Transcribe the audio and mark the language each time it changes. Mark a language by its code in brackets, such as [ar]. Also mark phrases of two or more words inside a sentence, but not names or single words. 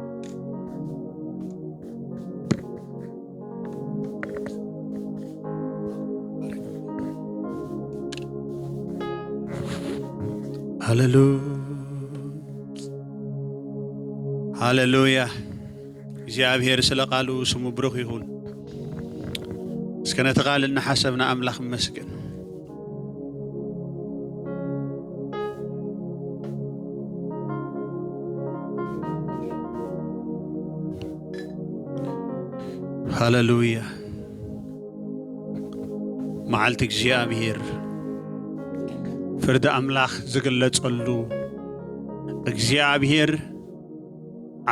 [am] ሃሌሉያ እግዚአብሔር ስለ ቃሉ ስሙ ብሩክ ይሁን። እስከ [ti] ነቲ ቃል እናሓሰብና አምላኽ መስገን። ሃሌሉያ መዓልቲ እግዚአብሔር ፍርድ አምላኽ ዝግለጸሉ እግዚአብሔር ኣብ